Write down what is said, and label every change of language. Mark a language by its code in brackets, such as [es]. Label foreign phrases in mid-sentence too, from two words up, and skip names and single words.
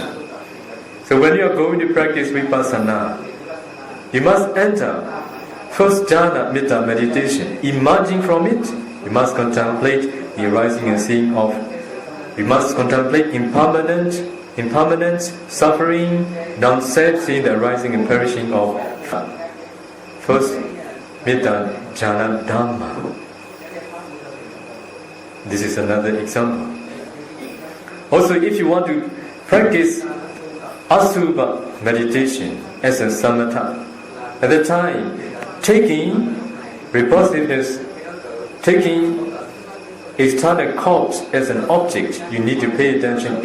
[en] So when you are going to practice vipassana, you must enter first [pi] jhana metta [en] meditation. Emerging from it, you must contemplate the arising and seeing of. You must contemplate impermanence, suffering, non-self, seeing the arising and perishing of. [pi] First metta jhana dhamma. [en] This is another example. Also, if you want to practice asubha meditation as a samatha, at the time, taking repulsiveness, taking external cause as an object, you need to pay attention.